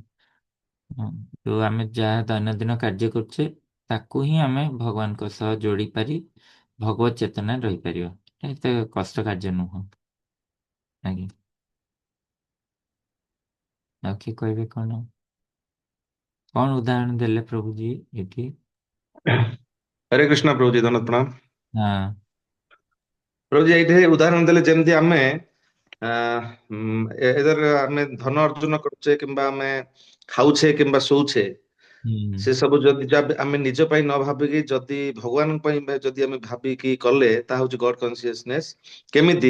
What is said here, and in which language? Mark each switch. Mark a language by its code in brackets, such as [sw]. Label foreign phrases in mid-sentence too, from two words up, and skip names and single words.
[or] ହଁ, ଯୋଉ ଆମେ ଯାହା ଦୈନନ୍ଦିନ କାର୍ଯ୍ୟ କରୁଛେ ତାକୁ ହିଁ ଆମେ ଭଗବାନଙ୍କ ସହ ଯୋଡି ପାରି ଭଗବତ ଚେତନା ରହିପାରିବା। ଏତେ କଷ୍ଟ କାର୍ଯ୍ୟ ନୁହଁ। ଆଜ୍ଞା, ଆଉ କିଏ କହିବେ କଣ ଉଦାହରଣ ଦେଲେ ପ୍ରଭୁଜୀ ଏଠି? [hi] हरे कृष्ण प्रभु जी, धन्यवाद प्रणाम। [or] ହଁ [hi] प्रभु जी [or] ଏଇଠି ଉଦାହରଣ ଦେଲେ ଯେମିତି ଆମେ ଏଧର ଆମେ ଧନ ଅର୍ଜନ କରୁଛେ କିମ୍ବା ଆମେ ଖାଉଛେ କିମ୍ବା ଶୋଉଛେ, ହୁଁ ସେ ସବୁ ଯଦି ଆମେ ନିଜ ପାଇଁ ନ ଭାବିକି ଯଦି ଭଗବାନଙ୍କ ପାଇଁ ଯଦି ଆମେ ଭାବିକି କଲେ, ତାହା ହଉଛି [en] God consciousness. [or] କେମିତି?